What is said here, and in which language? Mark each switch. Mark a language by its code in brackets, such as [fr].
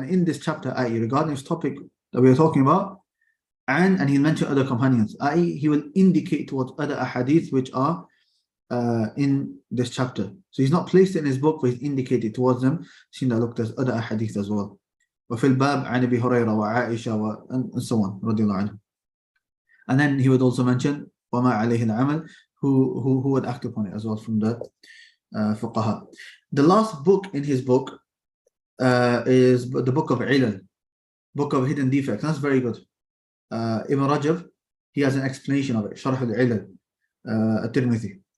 [en] And in this chapter, i.e., regarding this topic that we are talking about, and he'll mention other companions, i.e., he will indicate towards other ahadith which are in this chapter. So he's not placed it in his book, but he's indicated towards them, seeing that, look, there's other ahadith as well. [ar] وَفِي الْبَابِ عَنِ أبي هريرة وعائشة [en] and so on, [ar] رضي الله عنه. [en] And then he would also mention [ar] وَمَا عَلَيْهِ الْعَمَلِ, [en] who would act upon it as well from the fuqaha. The last book in his book is the book of Ilal, book of hidden defects. That's very good. Ibn Rajab, he has an explanation of it. Sharh al-Ilal at-Tirmidhi.